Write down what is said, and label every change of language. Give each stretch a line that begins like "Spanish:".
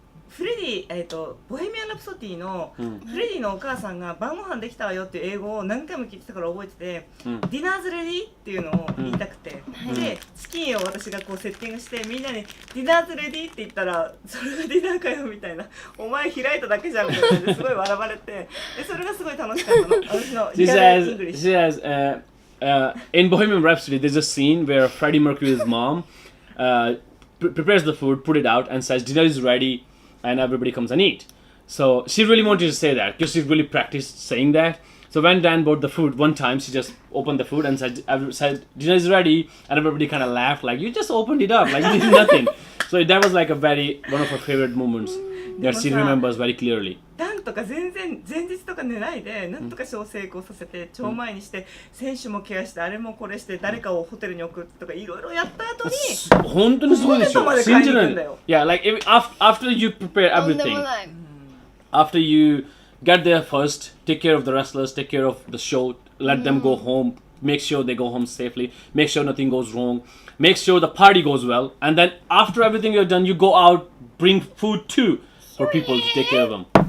Japanese: フレディ、ボヘミアン・ラプソディのフレディのお母さんが晩ご飯できたわよっていう英語を何回も聞いてたから覚えてて、ディナーズレディっていうのを言いたくて、でチキンを私がこうセッティングしてみんなにディナーズレディって言ったらそれがディナーかよみたいな、お前開いただけじゃんみたいな感じですごい笑われて、でそれがすごい楽しかったの。私のリアルイングリッシュ。
English: She says, in Bohemian Rhapsody, there's a scene where Freddie Mercury's mom prepares the food, put it out, and says dinner is ready, and everybody comes and eat. So she really wanted to say that because she really practiced saying that. So when Dan bought the food one time, she just opened the food and said dinner is ready, and everybody kind of laughed like you just opened it up, like you did nothing. So that was like one of her favorite moments that she remembers very clearly.
Japanese: ダンとか全然前日とか寝ないでなんとか小成功させて超前にして選手もケアしてあれもこれして誰かをホテルに送ってとかいろいろやった後に本当にすごいでしょ。信じない。
English: Yeah, like after you prepare everything, after you get there first, take care of the wrestlers, take care of the show, let them go home, make sure they go home safely, make sure nothing goes wrong, make sure the party goes well, and then after everything you're done, you go out, bring food too for people to take care of them.